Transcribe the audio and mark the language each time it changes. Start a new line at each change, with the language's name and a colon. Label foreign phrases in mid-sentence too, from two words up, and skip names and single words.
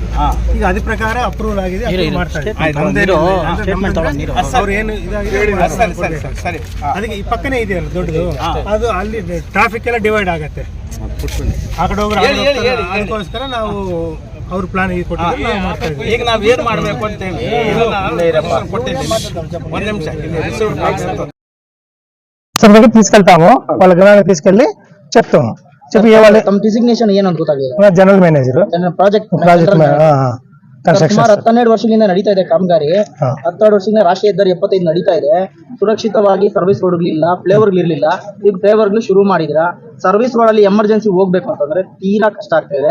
Kannada: ಈಗ ಅದ್ರ ಪ್ರಕಾರ ಅಪ್ರೂವಲ್ ಆಗಿದೆ, ಮಾಡ್ತಾ ಇದ್ದಾರೆ. ಅವ್ರು ಏನು ಸರಿ, ಅದಕ್ಕೆ ಈ ಪಕ್ಕನೇ ಇದೆಯಲ್ಲ ದೊಡ್ಡದು, ಅದು ಅಲ್ಲಿ ಟ್ರಾಫಿಕ್ ಎಲ್ಲ ಡಿವೈಡ್ ಆಗತ್ತೆ, ಆ ಕಡೆ ಹೋಗ್ರೆ ಅದಕ್ಕೋಸ್ಕರ ನಾವು ಅವ್ರ ಪ್ಲಾನ್ ಈಗ ಕೊಟ್ಟಿದ್ದಾರೆ, ನಾವು ಮಾಡ್ತಾ ಇದ್ದೀವಿ. ಈಗ ನಾವ್ ಏನ್ ಮಾಡ್ಬೇಕು ಅಂತ
Telugu: దగ్గర తీసుకెళ్తాము, వాళ్ళ గ్రామానికి తీసుకెళ్లి చెప్తాము. చెప్పి
Kannada: ತಮ್ಮ ಡಿಸಿಗ್ನೇಷನ್ ಏನು ಅಂತ ಗೊತ್ತಾಗಿಲ್ಲ.
English: General Manager
Kannada: ಪ್ರಾಜೆಕ್ಟ್ ಸುಮಾರು 12 ವರ್ಷಗಳಿಂದ ನಡೀತಾ ಇದೆ ಕಾಮಗಾರಿ. 12 ವರ್ಷದಿಂದ ರಾಷ್ಟ್ರೀಯ ಹೆದ್ದಾರಿ 75 ನಡೀತಾ ಇದೆ. ಸುರಕ್ಷಿತವಾಗಿ ಸರ್ವಿಸ್ ರೋಡ್ಗಳಿಲ್ಲ, ಫ್ಲೇವರ್ಗಳಿರ್ಲಿಲ್ಲ. ಈಗ ಫ್ಲೇವರ್ಗಳು ಶುರು ಮಾಡಿದ್ರ.
English: service road
Kannada: ಅಲ್ಲಿ ಎಮರ್ಜೆನ್ಸಿ ಹೋಗ್ಬೇಕು ಅಂತಂದ್ರೆ ತೀರಾ ಕಷ್ಟ ಆಗ್ತಾ ಇದೆ.